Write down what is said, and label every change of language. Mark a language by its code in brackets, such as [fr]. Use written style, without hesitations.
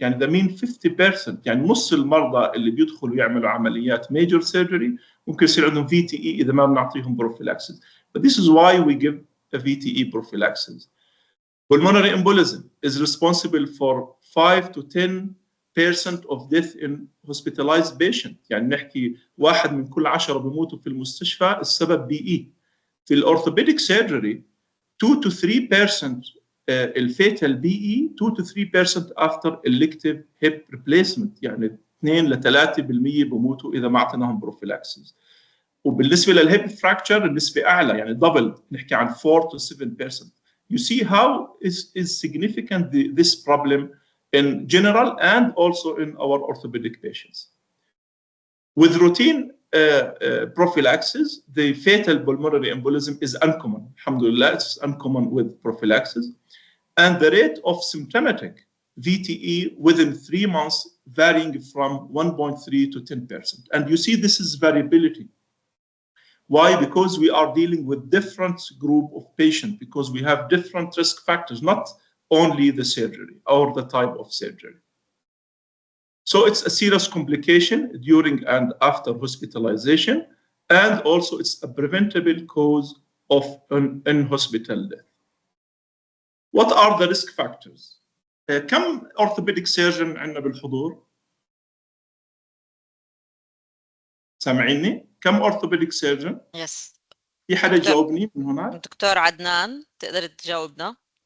[ar] يعني ده mean 50%. يعني نص المرضى اللي بيدخلوا يعملوا عمليات [en] major surgery [ar] ممكن يصير عندهم VTE إذا ما بنعطيهم prophylaxis. [en] But this is why we give a VTE prophylaxis. Pulmonary embolism is responsible for 5 to 10% of death in hospitalized patient. [ar] يعني نحكي 1 من كل 10 بيموتوا في المستشفى السبب BE. في الأورثوبيديك [en] surgery 2 to 3% الفيتال BE 2 to 3% after elective hip replacement. [ar] يعني 2 ل 3% بيموتوا إذا ما أعطيناهم prophylaxis. وبالنسبة للهيب fracture النسبة أعلى يعني double نحكي عن 4 to 7%. [en] You see how is significant this problem in general and also in our orthopedic patients. With routine prophylaxis, the fatal pulmonary embolism is uncommon. Alhamdulillah, it's uncommon with prophylaxis. And the rate of symptomatic VTE within 3 months varying from 1.3 to 10%. And you see this is variability. Why? Because we are dealing with different group of patients, because we have different risk factors, not only the surgery or the type of surgery. So it's a serious complication during and after hospitalization, and also it's a preventable cause of an in-hospital death. What are the risk factors? [ar] كم orthopedic surgeon عندنا بالحضور؟ سامعيني؟ كم orthopedic surgeon؟ [en] Yes. [ar] في حدا يجاوبني من هناك؟ دكتور عدنان تقدر تجاوبنا؟